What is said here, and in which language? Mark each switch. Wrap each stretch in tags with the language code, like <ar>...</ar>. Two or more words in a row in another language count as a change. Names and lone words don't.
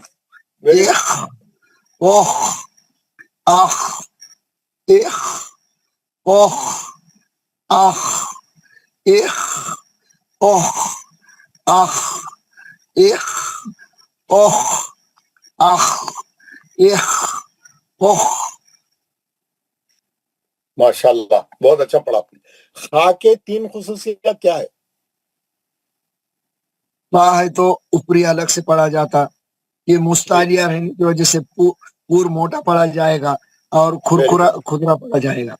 <ur>اخ اوہ اخ اخ اوہ اخ اخ اوہ اخ اخ اوہ اخ اخ اوہ. ماشاء اللہ، بہت اچھا پڑھا آپ نے. خا کے 3 خصوصیات کیا ہے؟ خا ہے تو اوپری حلق سے پڑھا جاتا، یہ مستعلیہ رہنے کی وجہ سے پور موٹا پڑھا جائے گا اور کھردرا پڑھا جائے گا.</ur>